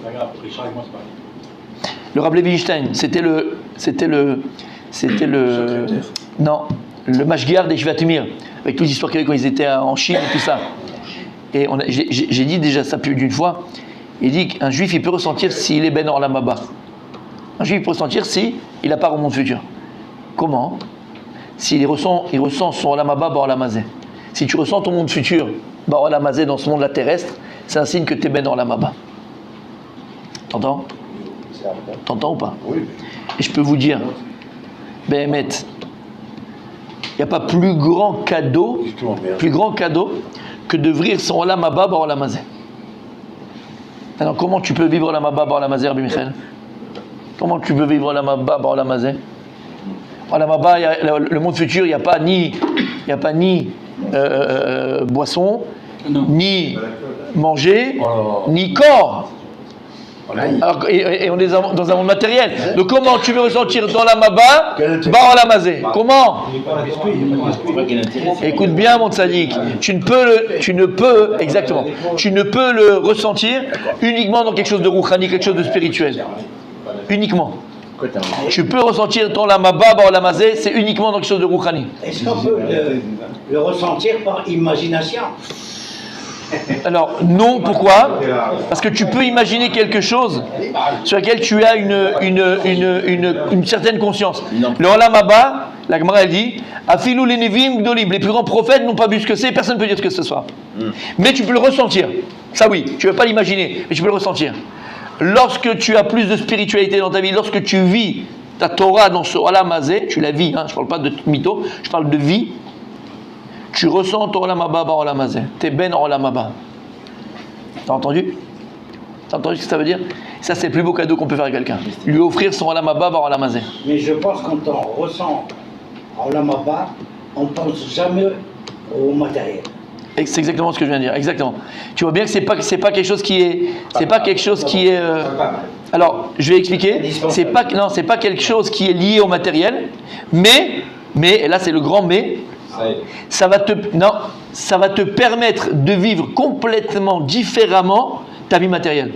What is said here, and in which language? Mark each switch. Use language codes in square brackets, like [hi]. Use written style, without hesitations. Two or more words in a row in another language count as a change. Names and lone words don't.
[fr] Le Rav Levi Einstein, c'était le non, le Mashgiach des Yeshivat Mir, avec toutes les histoires qu'il y avait quand ils étaient en Chine et tout ça. Et j'ai dit déjà ça plus d'une fois. Il dit qu'un juif, il peut ressentir s'il est [he] בן עולם הבא. [fr] Un juif, il peut ressentir s'il n'a pas au monde futur. Comment? S'il ressent son [he] עולם הבא בעולם הזה. [fr] Si tu ressens ton monde futur [he] בעולם הזה [fr] dans ce monde-là terrestre, c'est un signe que tu es [he] בן עולם הבא. [fr] T'entends? T'entends ou pas? Oui. Et je peux vous dire, Béhémet, il n'y a pas plus grand cadeau que de vivre son [he] עולם הבא בעולם הזה. [fr] Alors comment tu peux vivre [he] עולם הבא בעולם הזה, [fr] Rabbi Michael? Comment tu peux vivre [he] עולם הבא בעולם הזה? עולם הבא, [fr] le monde futur, il n'y a pas ni boisson, ni manger, ni corps. Alors, et on est dans un monde matériel. Donc comment tu veux ressentir dans l' [he] עולם הבא בעולם הזה? [fr] Comment? Écoute bien mon tzaddik, tu ne peux le ressentir uniquement dans quelque chose de rouchani, quelque chose de spirituel. Uniquement. Tu peux ressentir ton [he] עולם הבא בעולם הזה, [fr] c'est uniquement dans quelque chose de rouchani. Est-ce qu'on peut le ressentir par imagination? Alors non, pourquoi? Parce que tu peux imaginer quelque chose sur lequel tu as une certaine conscience. Le olam haba, la Gemara elle dit, Afilou les [he] נביאים גדולים, [fr] les plus grands prophètes n'ont pas vu ce que c'est, personne ne peut dire ce que ce soit. Mais tu peux le ressentir. Ça oui, tu ne veux pas l'imaginer, mais tu peux le ressentir. Lorsque tu as plus de spiritualité dans ta vie, lorsque tu vis ta Torah dans ce [he] עולם הזה, [fr] tu la vis, je ne parle pas de mytho, je parle de vie. Tu ressens ton [he] עולם הבא בעולם הזה. [fr] T'es [he] בן עולם הבא. [fr] T'as entendu? T'as entendu ce que ça veut dire? Ça, c'est le plus beau cadeau qu'on peut faire à quelqu'un. Lui offrir son [he] עולם הבא בעולם הזה. [fr] Mais je pense qu'on ressent [he] עולם הבא, [fr] on ne pense jamais au matériel. Et c'est exactement ce que je viens de dire. Exactement. Tu vois bien que c'est pas quelque chose qui est Alors, je vais expliquer. C'est pas quelque chose qui est lié au matériel, mais, et là c'est le grand mais, ça va te permettre de vivre complètement différemment ta vie matérielle.